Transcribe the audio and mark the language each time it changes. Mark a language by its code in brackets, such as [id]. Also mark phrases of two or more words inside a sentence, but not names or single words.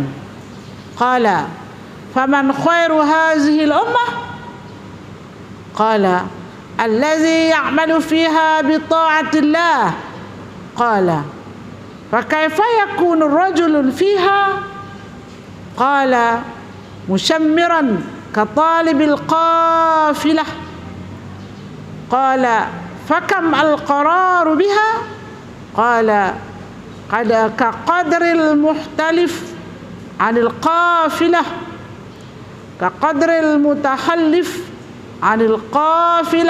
[ar] قال فمن خير هذه الأمة? قال الذي يعمل فيها بطاعة الله. قال فكيف يكون رجل فيها? قال مشمرا كطالب القافلة. قال فكم القرار بها? قال قد كقدر المختلف عن القافلة كقدر المتخلف عن القافلة.